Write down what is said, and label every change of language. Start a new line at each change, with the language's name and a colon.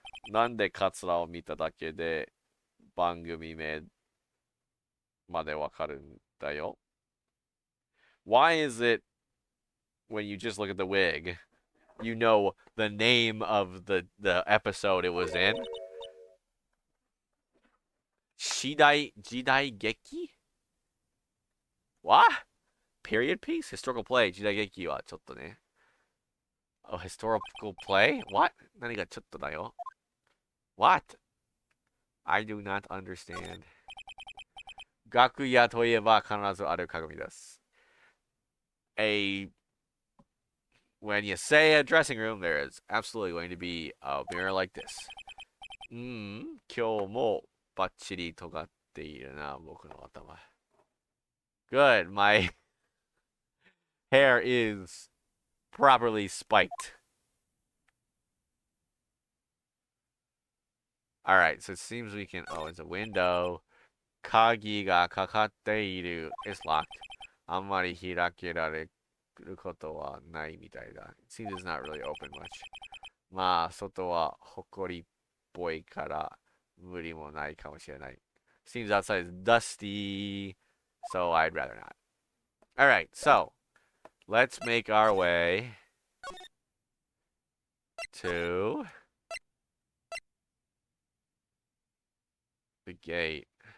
Japanese: なんでカツラを見ただけで番組名までわかるんだよ。
English: Why is it when you just look at the wig, you know the name of the episode it was in? Jidai Geki? What? Period piece? Historical play.
Japanese: Jidai Geki はちょっとね。
English: Oh, historical play? What?
Japanese: 何がちょっとだよ?
English: What? I do not understand.
Japanese: 楽屋といえば必ずある鏡です。
English: When you say a dressing room, there is absolutely going to be a mirror like this.
Japanese: 今日もバッチリ尖っているな、僕の頭。
English: Good, my hair is properly spiked. Alright, so it seems we can... Oh, it's a window.
Japanese: 鍵がかかっている.
English: It's locked.
Japanese: あんまり開けられることはないみたいだ.
English: It seems it's not really open much.
Japanese: まあ、外は埃っぽいから無理もないかもしれない.
English: Seems outside is dusty, so I'd rather not. Alright, so let's make our way to the gate.